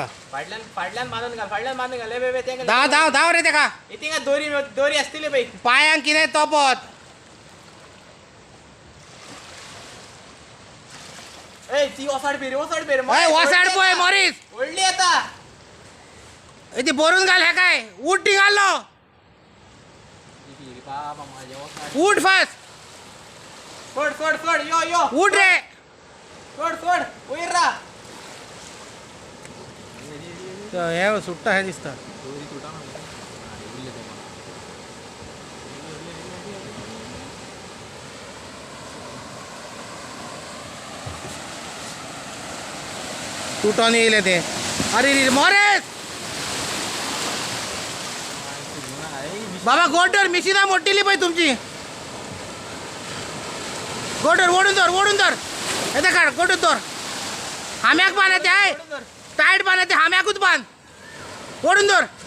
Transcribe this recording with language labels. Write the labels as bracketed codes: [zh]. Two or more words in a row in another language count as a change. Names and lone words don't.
[kok] फाडल्यान बांधून घाल ले बे तेंका धाव धाव धाव रे तेका इतिंगा दोरी दोरी असतील बाई पायांक कितें तोपत ए ती ओसाड पेरे ओय वसाड पळय मरीस ओडली आता ती भरून घाल हे काय उठ निघालो बाबा माझ्या ओसाड उठ फास्ट सोड सोड सोड यो यो उठ रे सोड सोड वयर रा हे सुट्टा हे दिसता दोरी तुटा ना उरले ते तुटून येईल ते अरे रे मरेस बाबा गोटर मिशिना मोठीली पाहिजे तुमची गोटर ओढून धर येते काढ गोटर धर हाम्याक बांधते आहे टाईट बांधते हाम्याकूच बांध ओढून धर